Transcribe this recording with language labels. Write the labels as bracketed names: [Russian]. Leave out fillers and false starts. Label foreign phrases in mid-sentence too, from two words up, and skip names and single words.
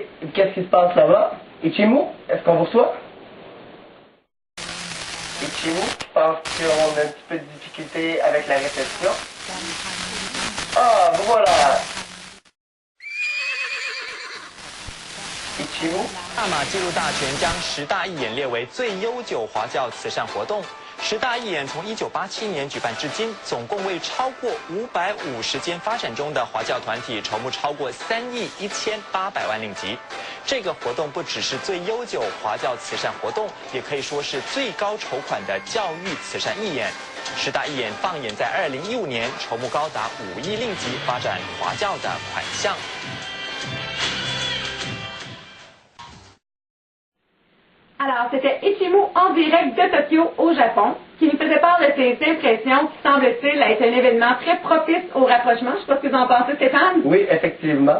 [French] Qu'est-ce qui se passe là-bas? Ichimu, est-ce qu'on vous reçoit? Ichimu, je pense qu'on a un petit peu de difficulté avec la réception. Ah, voilà! Chez vous? [Chinese] 大马纪录大全将10大义演列为最悠久华教慈善活动。10大义演从1987年举办至今，总共为超过550间发展中的华教团体筹募超过3亿1800万令吉。这个活动不只是最悠久华教慈善活动，也可以说是最高筹款的教育慈善义演。10大义演放眼在2015年，筹募高达5亿令吉，发展华教的款项。 [French] Alors, c'était Ichimu en direct de Tokyo, au Japon, qui nous faisait part de ses impressions qui semble-t-il être un événement très propice au rapprochement. Je ne sais pas ce que vous en pensez, Stéphane. Oui, effectivement.